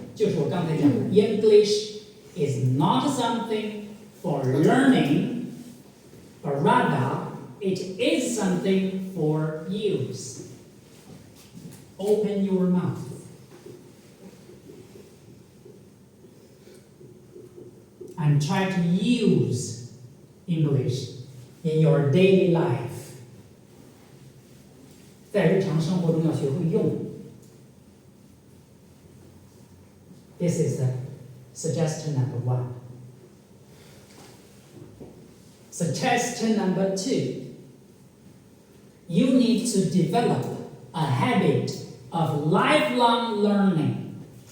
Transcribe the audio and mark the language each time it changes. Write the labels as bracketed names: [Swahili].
[Chinese] 就是我刚才讲的 [English] ，English is not something for learning, but rather it is something for use. Open your mouth. And try to use English in your daily life. [Chinese] 在日常生活中要学会用。 [English] This is the suggestion number 1. Suggestion number 2. You need to develop a habit of lifelong learning.